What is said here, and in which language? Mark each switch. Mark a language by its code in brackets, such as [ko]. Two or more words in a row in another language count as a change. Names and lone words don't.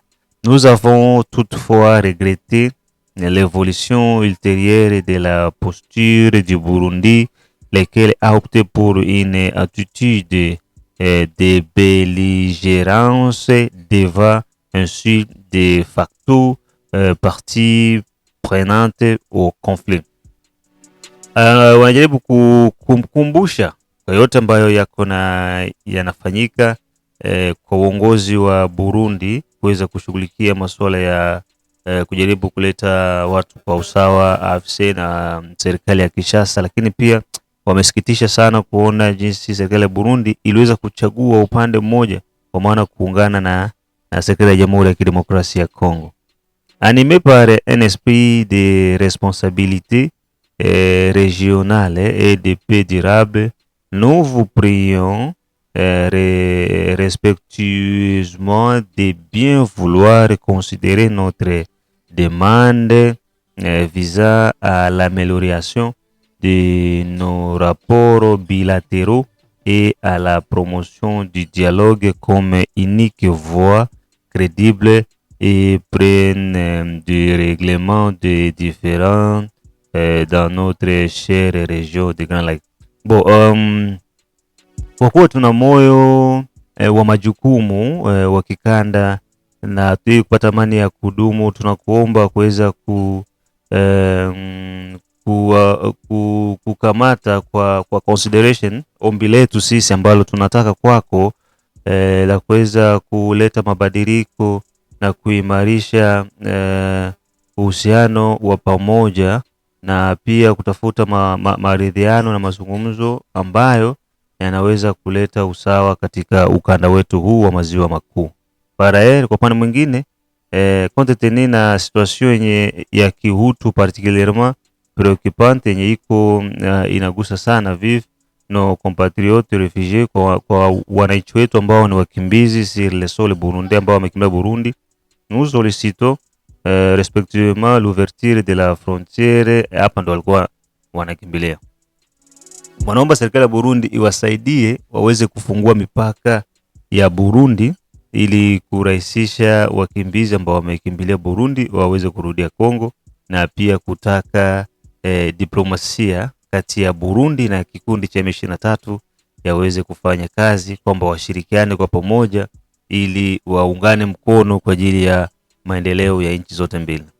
[fr] Nous avons toutefois regretté l'évolution ultérieure de la posture du Burundi, lequel a opté pour une attitude de belligérance devant ainsi de facto partie prenante au conflit. [sw] Wanajaribu kukumbusha kwa yote ambayo yako na yanafanyika kwa uongozi wa Burundi kuweza kushughulikia masuala ya kujaribu kuleta watu kwa usawa AFC na serikali ya Kinshasa, lakini pia wamesikitisha sana kuona jinsi serikali ya Burundi iliweza kuchagua upande mmoja kwa maana kuungana na serikali ya Jamhuri ya Kidemokrasia ya Kongo. [fr] Animé par un esprit de responsabilité régionale et de paix durable, nous vous prions respectueusement de bien vouloir considérer notre demande visant à l'amélioration de nos rapports bilatéraux et à la promotion du dialogue comme unique voie crédible et prenne du règlement des différends dans notre chère région de Grand Lac. Bon, [sw] kwa kuwa tuna moyo wa majukumu wa kikanda na ili kupata amani ya kudumu, tunakuomba kuweza kukamata kwa consideration ombi letu sisi ambalo tunataka kwako la kuweza kuleta mabadiliko na kuimarisha uhusiano wa pamoja na pia kutafuta maridhiano na mazungumzo ambayo yanaweza kuleta usawa katika ukanda wetu huu wa maziwa makuu. Kwa upande mwingine [fr] compte tenu [sw] na situation yenye ya kihutu [fr] particulièrement préoccupante [sw] yenye iko inagusa sana [fr] vive nos compatriotes réfugiés [sw] kwa wananchi wetu ambao ni wakimbizi [fr] sur le sol burundais [sw] ambao wamekimbia Burundi. [fr] Nous sollicitons respectivement l'ouverture de la frontière. [sw] Hapa ndo walikuwa wanakimbilia. Wanaomba serikali ya Burundi iwasaidie waweze kufungua mipaka ya Burundi ili kurahisisha wakimbizi ambao wamekimbilia Burundi waweze kurudia Kongo, na pia kutaka diplomasia kati ya Burundi na kikundi cha M23 yaweze kufanya kazi, kwamba washirikiane kwa pamoja ili waungane mkono kwa ajili ya maendeleo ya nchi zote mbili.